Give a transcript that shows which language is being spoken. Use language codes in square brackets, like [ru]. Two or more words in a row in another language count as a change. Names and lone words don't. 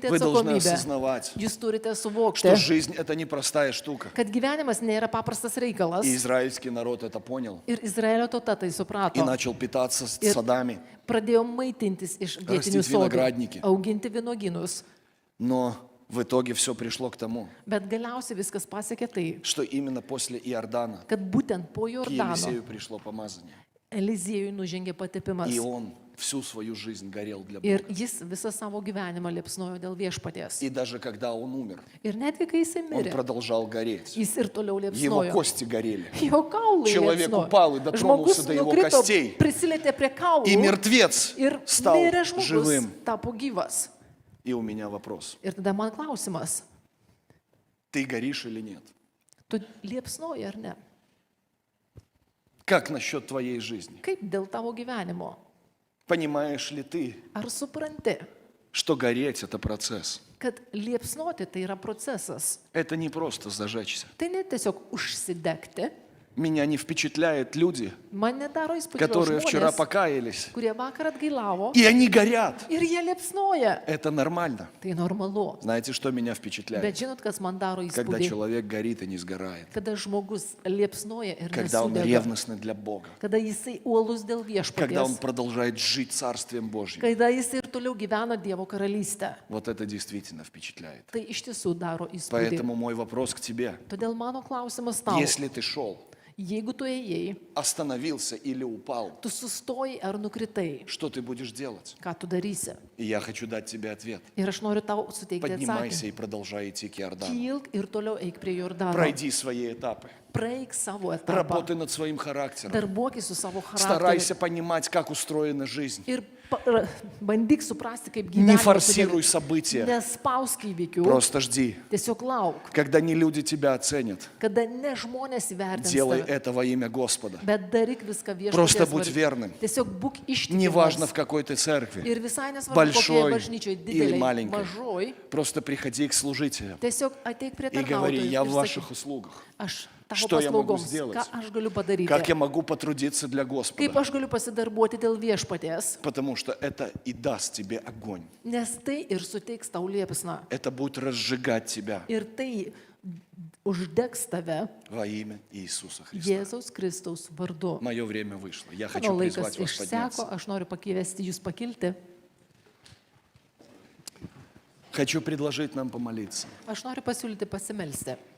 [ru] Вы должны [lt] atsakomybę. [ru] осознавать, [lt] Jūs turite [ru] что [lt] suvokti, [ru] жизнь это непростая штука. [lt] kad gyvenimas nėra paprastas reikalas. [ru] И израильский народ это понял [lt] Ir Izraelio tauta tai [ru] и [lt] suprato. [ru] начал питаться [lt] Ir [ru] садами. [lt] pradėjo maitintis iš vietinių Rastyti sodų, [ru] vinogradniki. [lt] auginti vynoginus. [ru] Но в итоге все пришло к тому, [lt] Bet galiausiai viskas pasiekė tai, [ru] что именно после Иордана [lt] kad būtent po [ru] к [lt] Jordano [ru] Елисею пришло помазание. [lt] Eliziejui nužengė patepimas. [ru] И он всю свою жизнь горел для [lt] Ir [ru] Бога. [lt] jis visą savo gyvenimą liepsnojo dėl viešpaties. [ru] И даже когда он умер, [lt] Ir netgi kai jisai [ru] он [lt] mirė, [ru] продолжал гореть. [lt] jis ir toliau [ru] Его [lt] liepsnojo. [ru] кости горели. [lt] Jo kaulai [ru] Человек [lt] liepsnojo. [ru] упал и дотронулся [lt] Žmogus [ru] до его [lt] nukrito, [ru] костей. [lt] prisilietė prie kaulų [ru] И мертвец [lt] ir [ru] стал [lt] mirė žmogus, [ru] живым. [lt] tapo gyvas. [ru] И у меня вопрос. [lt] Ir tada man klausimas, [ru] Ты горишь или нет? [lt] tu liepsnoji ar ne? [ru] Как насчет твоей жизни? [lt] Kaip dėl tavo gyvenimo? [ru] Понимаешь ли ты, [lt] Ar supranti, [ru] что гореть – это процесс? [lt] kad liepsnoti tai yra procesas? [ru] Это не просто зажечься. [lt] Tai ne tiesiog užsidegti. [ru] Меня не впечатляют люди, [lt] Man nedaro įspūdžio [ru] которые вчера [lt] žmonės, [ru] покаялись, [lt] kurie vakar atgailavo [ru] и они горят. [lt] ir jie liepsnoja. [ru] Это нормально. [lt] Tai normalu. [ru] Знаете, что меня [lt] Bet [ru] впечатляет? [lt] žinot, kas man daro [ru] Когда [lt] įspūdį? [ru] человек горит и не сгорает. [lt] Kada žmogus liepsnoja ir [ru] Когда он [lt] nesudega. [ru] ревностный для Бога. [lt] Kada jisai uolus dėl [ru] Когда он [lt] viešpaties. [ru] продолжает жить Царствием Божьим. [lt] Kada jisai ir toliau gyvena Dievo karalystę. [ru] Вот это действительно впечатляет. [lt] Tai iš tiesų daro įspūdį. [ru] Поэтому мой вопрос к тебе. [lt] Todėl mano klausimas tau. [ru] Если ты шел, [lt] Jeigu tu ėjai, [ru] остановился или упал, [lt] tu sustojai ar nukritai, [ru] что ты будешь делать? [lt] ką tu darysi? [ru] И я хочу дать тебе ответ. [lt] Ir aš noriu tau suteikti [ru] Поднимайся [lt] atsakymą. [ru] и продолжай идти к Иордану. [lt] Kilk ir toliau eik prie Jordano. [ru] Пройди свои этапы. [lt] Praeik savo etapą. [ru] Работай над своим характером. [lt] Darbuokis su savo [ru] Старайся [lt] charakteriu. [ru] понимать, как устроена жизнь. [lt] Ir bandyk suprasti, kaip [ru] Не [lt] gyvenimas. [ru] форсируй события. [lt] Nespausk įvykių. [ru] Просто жди. [lt] Tiesiog lauk, [ru] Когда не люди тебя оценят, [lt] kada ne žmonės įvertins [ru] делай [lt] tave. [ru] это во имя Господа. [lt] Bet daryk viską [ru] Просто [lt] viešpaties [ru] будь [lt] vardu. [ru] верным. [lt] Tiesiog būk [ru] Неважно, [lt] ištikimas. [ru] в какой ты церкви. [lt] Ir visai nesvarbu, kokioje [ru] Большой [lt] bažnyčioje, [ru] или [lt] dideliai, [ru] маленькой. [lt] mažoj. [ru] Просто приходи к служителям [lt] Tiesiog ateik prie [ru] и говори, [lt] tarnautojų [ru] я в [lt] ir [ru] ваших [lt] sakyk, [ru] услугах. [lt] aš tavo [ru] Что я могу [lt] paslaugoms, [ru] сделать? [lt] ką aš galiu padaryti, [ru] Как я могу потрудиться для [lt] kaip [ru] Господа? [lt] aš galiu pasidarbuoti dėl viešpaties, [ru] Потому что это и даст тебе огонь. [lt] nes tai ir suteiks tau liepsną. [ru] Это будет разжигать тебя. [lt] Ir tai uždegs tave [ru] во имя Иисуса Христа. [lt] Jėzaus Kristaus vardu. [ru] Мое время вышло. Я [lt] Mano [ru] хочу [lt] laikas [ru] призвать вас [lt] išseko, [ru] подняться. [lt] aš noriu pakviesti jūs pakilti. [ru] Хочу предложить нам помолиться. [lt] Aš noriu pasiūlyti pasimelsti.